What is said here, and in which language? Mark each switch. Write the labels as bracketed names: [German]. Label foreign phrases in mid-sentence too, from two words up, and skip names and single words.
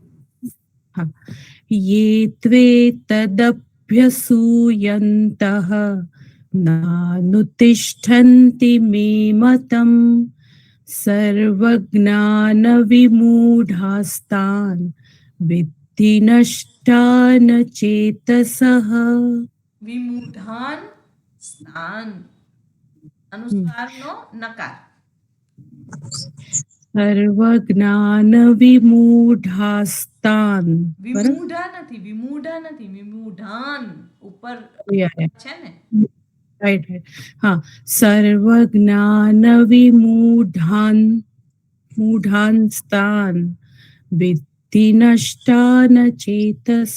[Sanskrit] ये त्वे तदभ्यसूयन्तः नानुतिष्ठन्ति मे मतम् सर्वज्ञानविमूढास्तान् विद्धि नष्टान चेतसः. [Gujarati] विमूढान स्थान अनुस्वारનો નકાર. [Sanskrit] સર્વજ્ઞાનવિમૂઢાસ્તાન. [Gujarati] વિમૂઢા નથી વિમૂઢાન ઉપર છે ને. રાઈટ હા. [Sanskrit] સર્વજ્ઞાનવિમૂઢાંસ્તાન વિદ્ધિ નષ્ટાન ચેતસઃ.